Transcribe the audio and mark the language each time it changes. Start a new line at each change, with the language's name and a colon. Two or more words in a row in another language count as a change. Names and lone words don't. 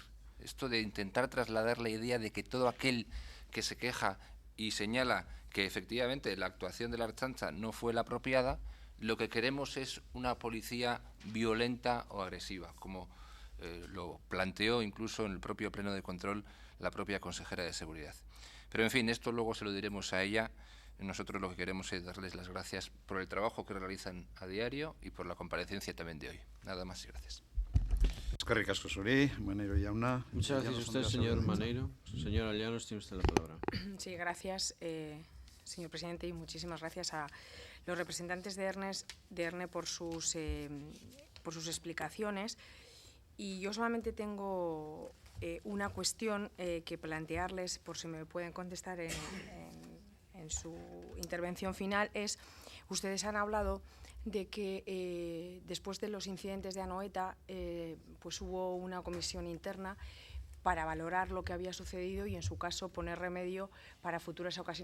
Spanish: Esto de intentar trasladar la idea de que todo aquel que se queja y señala que efectivamente la actuación de la Ertzaintza no fue la apropiada, lo que queremos es una policía violenta o agresiva, como lo planteó incluso en el propio pleno de control la propia consejera de Seguridad. Pero en fin, esto luego se lo diremos a ella. Nosotros lo que queremos es darles las gracias por el trabajo que realizan a diario y por la comparecencia también de hoy. Nada más y gracias.
Basque: Eskerrik asko zuri, Maneiro jauna.
Spanish: Muchas gracias a usted, señor Maneiro. Señora Llanos, tiene usted la palabra. Sí, gracias, señor presidente, y muchísimas gracias a los representantes de ERNE por sus explicaciones. Y yo solamente tengo una cuestión que plantearles, por si me pueden contestar en su intervención final, es, ustedes han hablado de que después de los incidentes de Anoeta pues hubo una comisión interna para valorar lo que había sucedido y, en su caso, poner remedio para futuras ocasiones.